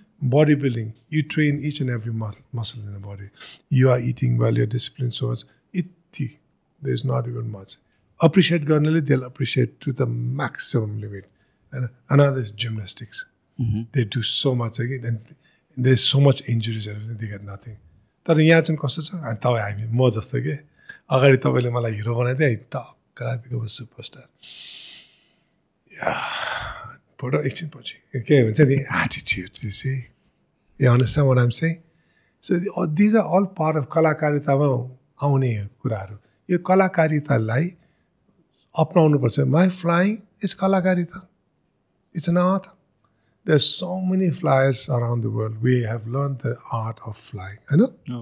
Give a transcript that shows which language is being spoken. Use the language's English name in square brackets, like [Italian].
[English] Bodybuilding, you train each and every muscle in the body. You are eating well, you're disciplined, so there's not even much. Appreciate garnally, they'll appreciate to the maximum limit. And another is gymnastics. They do so much again, and there's so much injuries and everything, they get nothing. [Nepali] तर यहाँ चाहिँ कस्तो छ अनि तपाईँ हामी म जस्तो के अगाडि तपाईँले मलाई हिरो बनाइदिए टक्क [English] become superstar [Nepali] फोटो एकछिन पछि के हुन्छ नि एटिट्युड चाहिँ [English] You understand what I'm saying? So these are all part of [Nepali] कलाकारितामा आउने कुराहरू यो कलाकारितालाई अपनाउनुपर्छ [English] My flying is कलाकारिता It's an art There's so many flyers around the world We have learned the art of flying I know?